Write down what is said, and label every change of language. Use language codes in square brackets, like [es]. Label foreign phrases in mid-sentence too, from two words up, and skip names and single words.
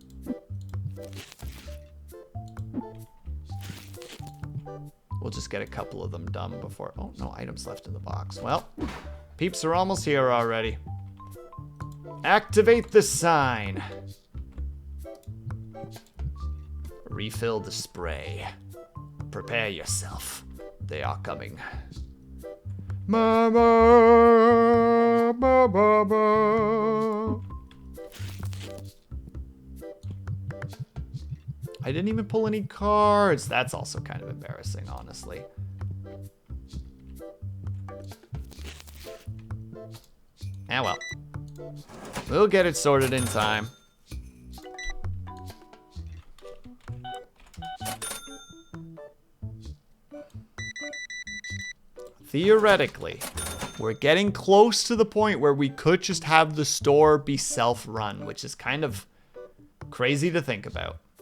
[en] We'll just get a couple of them done before... Oh, no items left in the box. Well, peeps are almost here already. Activate the sign. Refill the spray. Prepare yourself. They are coming. Mama, ba, ba, ba. I didn't even pull any cards. That's also kind of embarrassing, honestly. Ah, well. We'll get it sorted in time. Theoretically, we're getting close to the point where we could just have the store be self-run, which is kind of crazy to think about.